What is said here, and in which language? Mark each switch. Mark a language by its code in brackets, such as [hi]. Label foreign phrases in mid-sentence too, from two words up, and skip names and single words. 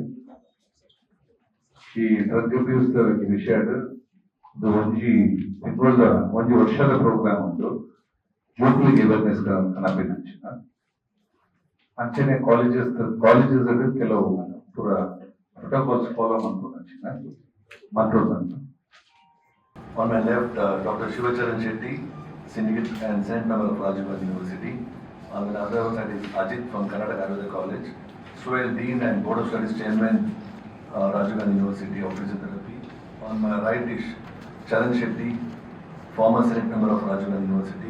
[tcy] ಈ [en] drug abuse [tcy] ವಿಷಯ ಒಂಜಿ ವರ್ಷದ ಪ್ರೋಗ್ರಾಮ್ ಉಂಟು ಯೂತ್ಲಿಗೆ ಅವೇರ್ನೆಸ್ ಕನಪಿನ ಅಂಚನೆ ಕಾಲೇಜಸ್ ಕೆಲವು ಪೂರ [en] protocols follow [kn] ಮಾಡ್ಕೊಂಡು ಮಾತಾಡೋದಂತ [en] On my left, Dr. Shivacharan Shetty, Syndicate and Senate Member of Rajiv Gandhi University. On the other side is Ajit from Karnataka Ayurveda College, Suhail Dean and Board of Studies Chairman, Rajiv Gandhi University of Physiotherapy. On my right is Charan Shetty, former Senate Member of Rajiv Gandhi University.